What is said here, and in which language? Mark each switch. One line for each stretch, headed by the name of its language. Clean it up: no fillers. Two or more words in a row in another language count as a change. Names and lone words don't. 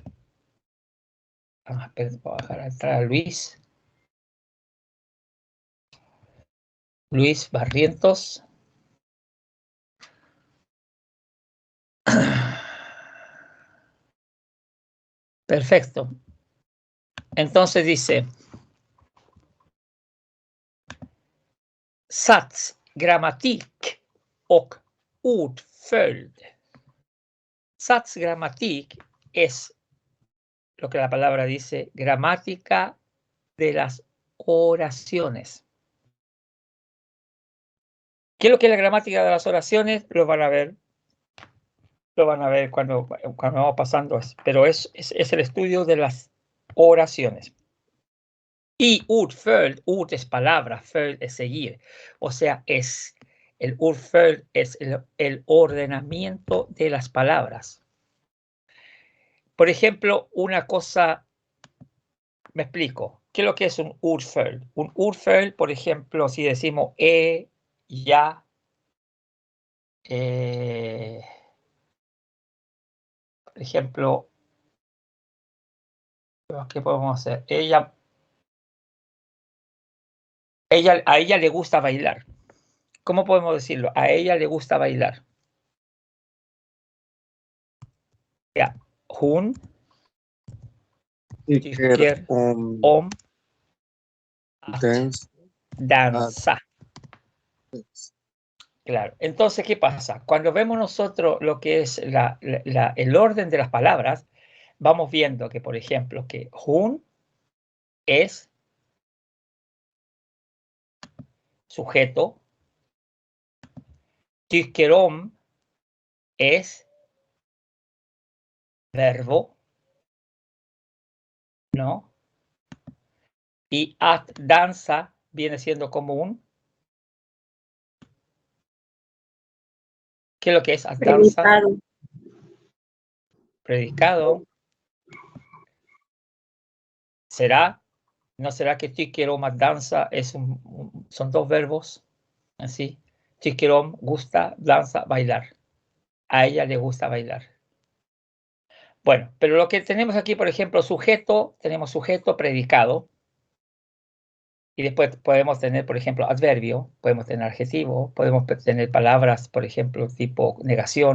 Spanish: Voy a dejar entrar a Luis. Luis Barrientos. Perfecto. Entonces dice,
Swedish: sats, grammatik och ordföljd. Sats, grammatik
Spanish: es lo que la palabra dice, gramática de las oraciones. ¿Qué es lo que es la gramática de las oraciones? Lo van a ver cuando vamos pasando, pero es el estudio de las oraciones. Y ordföljd, ord es palabra, följd es seguir. O sea, el ordföljd es el ordenamiento de las palabras. Por ejemplo, una cosa, me explico, ¿qué es lo que es un ordföljd? Un ordföljd, por ejemplo, si decimos ya, por ejemplo, ¿qué podemos hacer? A ella le gusta bailar. ¿Cómo podemos decirlo? A ella le gusta bailar. Ya,
Swedish: hun tycker om att danza.
Spanish: Claro. Entonces, ¿qué pasa? Cuando vemos nosotros lo que es el orden de las palabras, vamos viendo que, por ejemplo, que hun es sujeto,
Swedish: tycker om
Spanish: es verbo, ¿no? Y
Swedish: att danza
Spanish: viene siendo común. ¿Qué es lo que es
Swedish: att danza?
Spanish: Predicado. ¿Será? ¿No será que
Swedish: tycker om att danza
Spanish: son dos verbos? Así.
Swedish: Tycker om,
Spanish: gusta, danza, bailar. A ella le gusta bailar. Bueno, pero lo que tenemos aquí, por ejemplo, sujeto, tenemos sujeto, predicado. Y después podemos tener, por ejemplo, adverbio, podemos tener adjetivo, podemos tener palabras, por ejemplo, tipo negación.